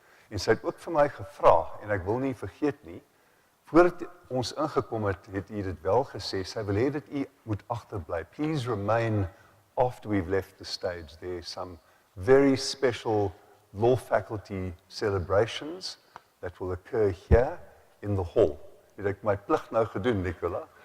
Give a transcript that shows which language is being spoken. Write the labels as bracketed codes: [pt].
[af] En sy het ook vir my gevra, en ek wil nie vergeet nie, voordat ons ingekom het, het u dit wel gesê, sy wil hê dat u moet agterbly. [en] Please remain after we've left the stage. There's some very special law faculty celebrations that will occur here in the hall. [af] Het ek my plig nou gedoen, Nicola?